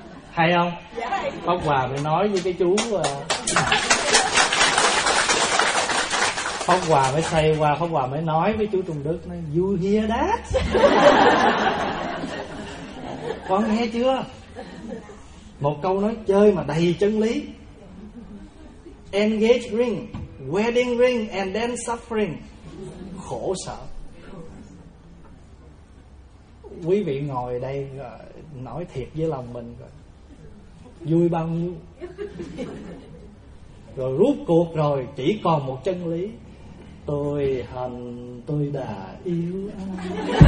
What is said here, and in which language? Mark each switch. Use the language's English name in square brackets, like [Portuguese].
[Vietnamese] Hay không? Pháp Hòa mới nói với cái chú, Pháp Hòa mới say qua, Pháp Hòa mới nói với chú Trung Đức, nói [English] you hear that? [Vietnamese] Con nghe chưa? Một câu nói chơi mà đầy chân lý. [English] Engage ring, wedding ring, and then suffering. [Vietnamese] Khổ sở. Quý vị ngồi đây nói thiệt với lòng mình, vui bao nhiêu. Rồi rút cuộc rồi chỉ còn một chân lý: tôi hận, tôi đã yêu anh.